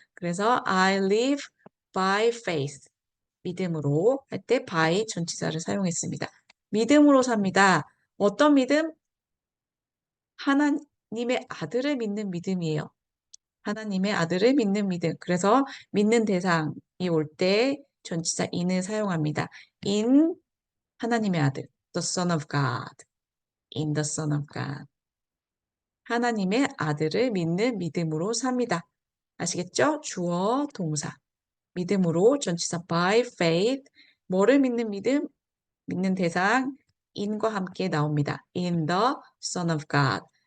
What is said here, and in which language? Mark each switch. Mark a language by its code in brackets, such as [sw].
[ko] 그래서 [en] I live by faith. [ko] 믿음으로 할 때 by 전치사를 사용했습니다. 믿음으로 삽니다. 어떤 믿음? 하나님의 아들을 믿는 믿음이에요. 하나님의 아들을 믿는 믿음. 그래서 믿는 대상이 올 때 전치사 in을 사용합니다. [en] in [ko] 하나님의 아들, [en] the Son of God, in the Son of God. [ko] 하나님의 아들을 믿는 믿음으로 삽니다. 아시겠죠? 주어, 동사. 믿음으로 전치사 [en] by faith. [ko] 뭐를 믿는 믿음? 믿는 대상 in과 함께 나옵니다. [en] in the Son of God.